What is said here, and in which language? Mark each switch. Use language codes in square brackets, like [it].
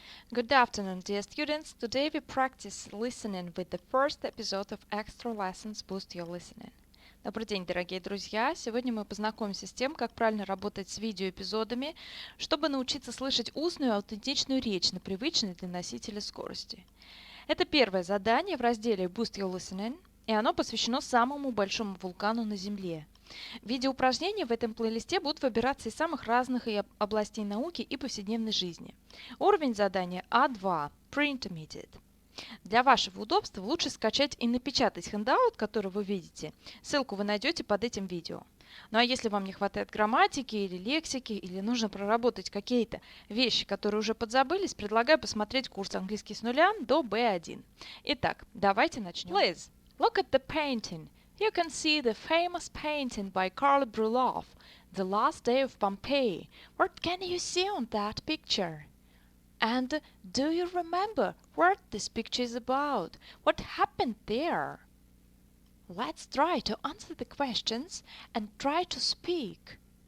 [en] Good afternoon, dear students. Today we practice listening with the first episode of Extra Lessons Boost Your Listening. [ru] Добрый день, дорогие друзья! Сегодня мы познакомимся с тем, как правильно работать с видеоэпизодами, чтобы научиться слышать устную и аутентичную речь на привычной для носителя скорости. Это первое задание в разделе Boost Your Listening, и оно посвящено самому большому вулкану на Земле. Видеоупражнения в этом плейлисте будут выбираться из самых разных областей науки и повседневной жизни. Уровень задания А2 Pre-Intermediate. Для вашего удобства лучше скачать и напечатать handout, который вы видите. Ссылку вы найдете под этим видео. Ну а если вам не хватает грамматики или лексики, или нужно проработать какие-то вещи, которые уже подзабылись, предлагаю посмотреть курс «Английский с нуля» до B1. Итак, давайте начнем. [en] Please, look at the painting. You can see the famous painting by Carl Brulov, The Last Day of Pompeii. What can you see on that picture? And do you remember what this picture is about? What happened there? Let's try to answer the questions and try to speak.